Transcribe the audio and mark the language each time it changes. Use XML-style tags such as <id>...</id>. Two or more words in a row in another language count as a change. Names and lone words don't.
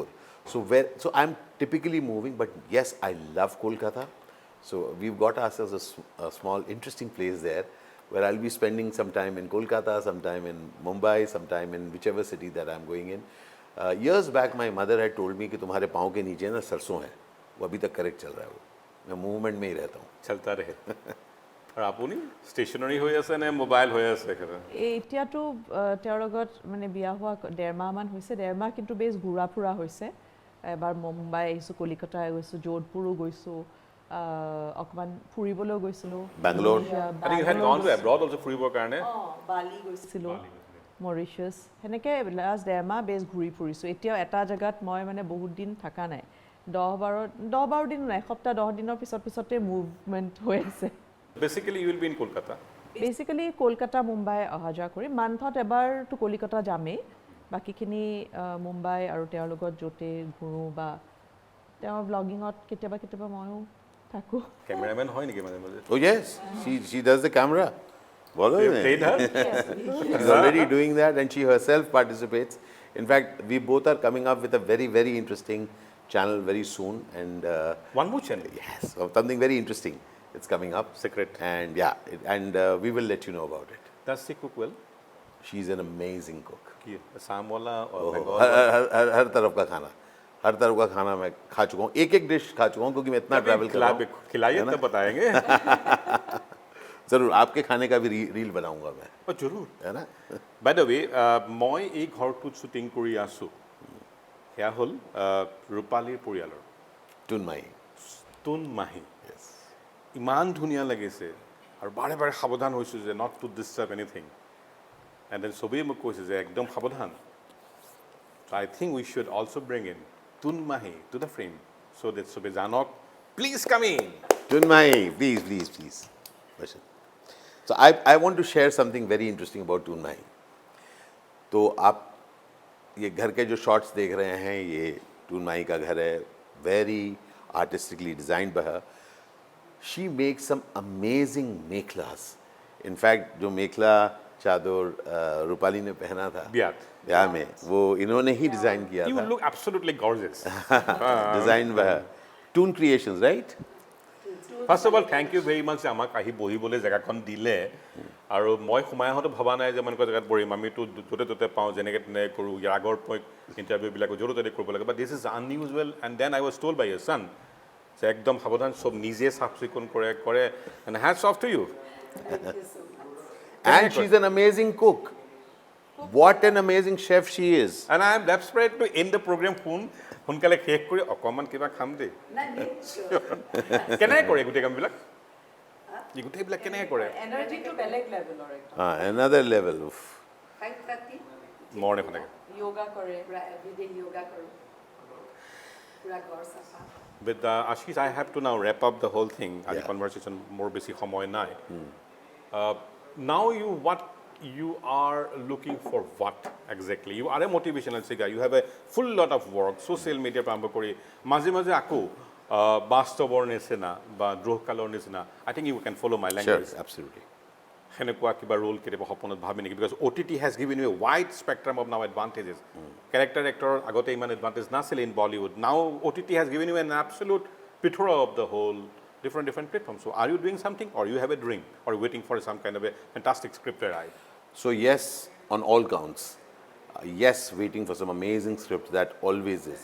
<en>So I'm typically moving, but yes, I love Kolkata. So we've got ourselves a small interesting place there where I'll be spending some time in Kolkata, some time in Mumbai, some time in whichever city that I'm going in. Years back my mother had told me</en> <hi>कि तुम्हारे पाँव के नीचे ना सरसों है वो अभी तक करेक्ट चल रहा है वो मैं मूवमेंट में ही रहता हूँ चलता रहे</hi> <as>আৰু আপুনি ষ্টেচনাৰী হৈ আছে নে মোবাইল হৈ আছে এতিয়াতো তেওঁৰ লগত মানে বিয়া হোৱা 1.5 মাহমান হৈছে 1.5 মাহ কিন্তু বেছ ঘূৰা ফুৰা হৈছে এবাৰ মুম্বাই আহিছোঁ কলিকতা গৈছোঁ যোধপুৰো গৈছোঁ অকমান ফুৰিবলৈ গৈছিলোঁ বেংগলোৰ ফুৰিবৰ কাৰণে বালি গৈছিলোঁ মৰিচাছ সেনেকৈ লাষ্ট 1.5 মাহ বেছ ঘূৰি ফুৰিছোঁ এতিয়াও এটা জেগাত মই মানে বহুত দিন থকা নাই 10-12 দিন নাই এসপ্তাহ 10 দিনৰ পিছতে মুভমেণ্ট হৈ আছে</as> <en>Basically, you will be in Kolkata.</en> <as>বেচিকেলি কলকাতা মুম্বাই অহা যোৱা কৰি মান্থত এবাৰতো কলিকতা যামেই বাকীখিনি মুম্বাই আৰু তেওঁৰ লগত য'তে ঘূৰোঁ বা তেওঁৰ ব্লগিঙত কেতিয়াবা কেতিয়াবা ময়ো থাকোঁ কেমেৰামেন হয় নেকি মাজে মাজে</as> <en>Oh yes, she does the camera.</en> <hi>Bolo</hi> <en>You played her? She's already doing that, and she herself participates. In fact, we both are coming up with a very interesting channel very soon, and One more channel. yes, something very interesting. It's coming up. Secret. And yeah, we will let you know about it. Does she cook well? She's an amazing cook.</en> <hi>की असम वाला और Oh, बंगाल हर तरफ का खाना, हर तरफ का खाना मैं खा चुका हूँ. एक डिश खा चुका हूँ क्योंकि मैं इतना ट्रैवल कर रहा हूँ. खिलाइए तब बताएंगे जरूर आपके खाने का भी रील बनाऊंगा मैं, जरूर है ना.</hi> <en>by the way</en> <as>মই এই ঘৰটোত শ্বুটিং কৰি আছোঁ সেয়া হ'ল ৰূপালীৰ পৰিয়ালৰ টুনমাই. তুন মাহী ইমান ধুনীয়া লাগিছে আৰু বাৰে বাৰে সাৱধান হৈছোঁ যে</as> <en>not to disturb anything and then</en> <as>চবেই মোক কৈছে যে একদম সাৱধান</as> <en>so I think we should also bring in Tun Mahi to the frame so that</en> <as>চবেই জানক</as> <en>please come in Tunmai, please. Listen. So I want to share something very interesting about Tunmai.</en> <hi>तो आप ये घर के जो शॉट्स देख रहे हैं ये टूनमाई का घर है,</hi> <en>very artistically designed by her. She makes some amazing मेखलास.</en> <hi>In fact जो मेखला चादर रूपाली ने पहना था ब्याह में वो इन्होंने ही डिजाइन किया</hi> <en>You</en> <hi>था.</hi> <en>look absolutely gorgeous. Designed by her. Toon Creations, right? first of all thank you very much</en> <as>আমাক আহি বহিবলৈ জেগাখন দিলে আৰু মই সোমাই আহোঁতে ভবা নাই যে মই এনেকুৱা জেগাত বহিম আমিতো য'তে ত'তে পাওঁ যেনেকৈ তেনেকৈ কৰোঁ ইয়াৰ আগৰ মই ইণ্টাৰভিউবিলাকো য'তে ত'তে কৰিব লাগে</as> <en>but this is unusual and then I was told by</en> <as>ইয়াৰ ছান যে একদম সাৱধান চব নিজে চাফ চিকুণ কৰে</as> <en>and hats off to you And she's an amazing cook. What an amazing chef she is. and I am desperate to end the program</en> <as>সোনকালে শেষ কৰি অকণমান কিবা খাম দেই কেনেকৈ কৰে গোটেই কামবিলাক এই গোটেইবিলাক কেনেকৈ কৰে এনাৰ্জিটো বেলেগ লেভেলৰ একদম</as> <en>Another level. Oof.</en> <as>5:30 মৰণে সনেকৈ য়োগা কৰে পুৰা এভৰিডে য়োগা কৰোঁ পুৰা ঘৰ চাফা</as> <en>With Ashish, I have to now wrap up the whole thing. Yeah. The conversation more busy</en> <as>সময় নাই.</as> <en>Now what you are looking for what exactly? You are a motivational speaker. You have a full lot of work. Social media</en> <as>পৰা আৰম্ভ কৰি মাজে মাজে আকৌ বাস্তৱৰ নিচিনা বা দ্ৰোহকালৰ নিচিনা.</as> <en>I think you can follow my language. Sure, absolutely.</en> <as>সেনেকুৱা কিবা ৰোল কেতিয়াবা সপোনত ভাবি নেকি</as> <en>because OTT has given you a wide spectrum of now advantages. Character actor</en> <as>আগতে ইমান</as> <en>advantage নাছিলে in Bollywood. Now OTT has given you an absolute plethora of the whole different platforms. So are you doing something or you have a dream or waiting for some kind of a fantastic script to arrive? So yes, on all counts. Yes, waiting for some amazing script that always is.</en>